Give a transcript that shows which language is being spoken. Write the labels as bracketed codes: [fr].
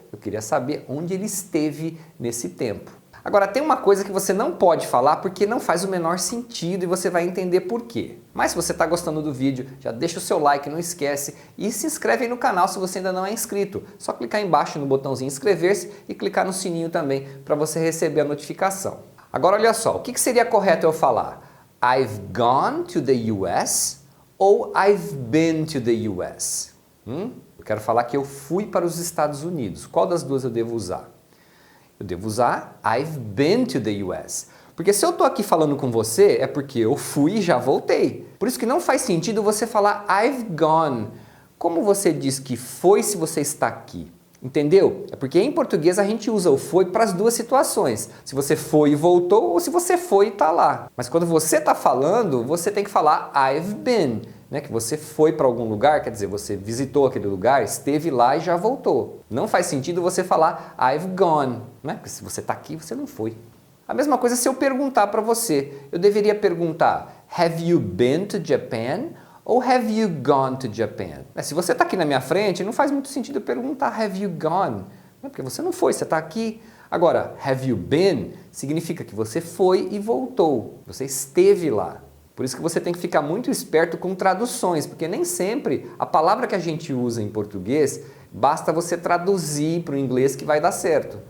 [pt] Eu queria saber onde ele esteve nesse tempo. Agora tem uma coisa que você não pode falar porque não faz o menor sentido e você vai entender por quê. Mas se você está gostando do vídeo, já deixa o seu like, não esquece, e se inscreve aí no canal se você ainda não é inscrito. Só clicar embaixo no botãozinho inscrever-se e clicar no sininho também para você receber a notificação. Agora olha só, o que seria correto eu falar? [en] I've gone to the US ou I've been to the US? [pt] Eu quero falar que eu fui para os Estados Unidos. Qual das duas eu devo usar? Eu devo usar [en] I've been to the US. [pt] Porque se eu estou aqui falando com você, é porque eu fui e já voltei. Por isso que não faz sentido você falar [en] I've gone. [pt] Como você diz que foi se você está aqui? Entendeu? É porque em português a gente usa o foi para as duas situações. Se você foi e voltou ou se você foi e está lá. Mas quando você está falando, você tem que falar [en] I've been. [pt] Né? Que você foi para algum lugar, quer dizer, você visitou aquele lugar, esteve lá e já voltou. Não faz sentido você falar [en] I've gone. [pt] Né? Porque se você está aqui, você não foi. A mesma coisa se eu perguntar para você. Eu deveria perguntar [en] Have you been to Japan? Ou have you gone to Japan? [pt] Se você está aqui na minha frente, não faz muito sentido eu perguntar [en] have you gone? [pt] Porque você não foi, você está aqui. Agora, [en] have you been [pt] significa que você foi e voltou. Você esteve lá. Por isso que você tem que ficar muito esperto com traduções, porque nem sempre a palavra que a gente usa em português basta você traduzir para o inglês que vai dar certo.